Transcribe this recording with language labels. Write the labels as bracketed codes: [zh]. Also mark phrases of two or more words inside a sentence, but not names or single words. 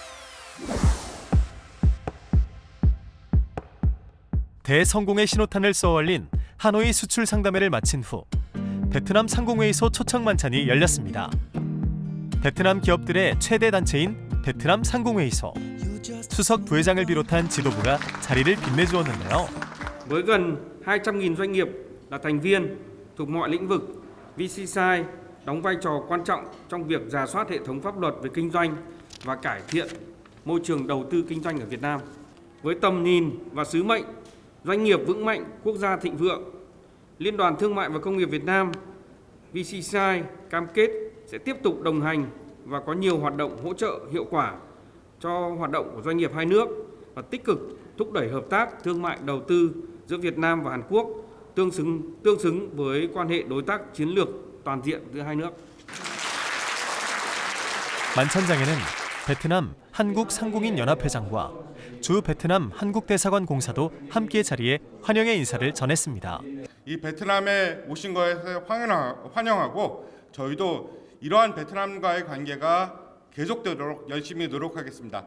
[ko] 대성공의 신호탄을 쏘아올린 하노이 수출 상담회를 마친 후 베트남 상공회의소 초청 만찬이 열렸습니다. 베트남 기업들의 최대 단체인 베트남 상공회의소 수석 부회장을 비롯한 지도부가 자리를 빛내주었는데요. [vi] Với gần 200.000 doanh nghiệp là thành viên thuộc mọi lĩnh vực, VCCI đóng vai trò quan trọng trong việc rà soát hệ thống pháp luật về kinh doanh và cải thiện môi trường đầu tư kinh doanh ở Việt Nam. Với tầm nhìn và sứ mệnh doanh nghiệp vững mạnh, quốc gia thịnh vượng, Liên đoàn Thương mại và Công nghiệp Việt Nam VCCI cam kết sẽ tiếp tục đồng hành và có nhiều hoạt động hỗ trợ hiệu quả cho hoạt động của doanh nghiệp hai nước và tích cực thúc đẩy hợp tác thương mại đầu tư giữa Việt Nam và Hàn Quốc tương xứng với quan hệ đối tác chiến lược toàn diện giữa hai nước. [ko] 만찬장에는 베트남 한국상공인연합회장과 주 베트남 한국대사관 공사도 함께 자리에 환영의 인사를 전했습니다. 이 베트남에 오신 것에 환영하고 저희도 이러한 베트남과의 관계가 계속되도록 열심히 노력하겠습니다.